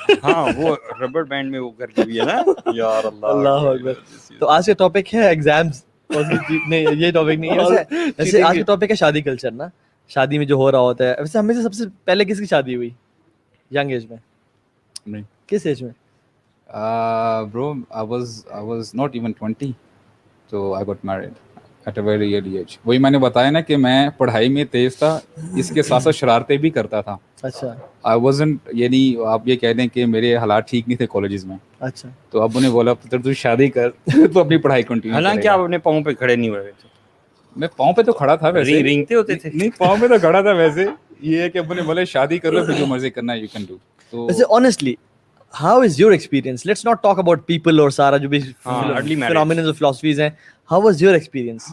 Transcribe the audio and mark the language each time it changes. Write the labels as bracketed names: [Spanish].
[Urdu] ہاں وہ rubber band میں وہ کر کے بھی ہے نا. یار اللہ اکبر. تو آج کا ٹاپک ہے ایگزامس. نہیں یہ ٹاپک نہیں ہے ویسے. آج کا ٹاپک ہے شادی کلچر نا, شادی میں جو ہو رہا ہوتا ہے. ویسے ہمیں سے سب سے پہلے کس کی شادی ہوئی ینگ ایج میں؟ کس ایج میں؟ [English] Bro, I was not even 20, so I got married at a very early age. [Urdu] وہی میں نے بتایا نا کہ میں پڑھائی میں تیز تھا, اس کے ساتھ ساتھ شرارتیں بھی کرتا تھا. اچھا [English] I wasn't, [Urdu] یعنی آپ یہ کہہ دیں کہ میرے حالات ٹھیک نہیں تھے کالجز میں. اچھا تو اب انہیں بولا تو شادی کر تو اپنی پڑھائی کنٹینیو. حالانکہ آپ اپنے پاؤں پہ کھڑے نہیں ہوئے تھے. میں پاؤں پہ تو کھڑا تھا ویسے, رینگتے ہوتے تھے. نہیں پاؤں پہ تو کھڑا تھا ویسے. یہ ہے کہ اب انہیں بولے شادی کر لو, پھر جو مرضی کرنا ہے [English] You can do. [Urdu] تو ویسے [English] honestly how is your experience? Let's not talk about people [Urdu] اور سارا جو بھی [English] phenomena [Urdu] اور [English] philosophies [Urdu] ہیں. [English] How was your experience?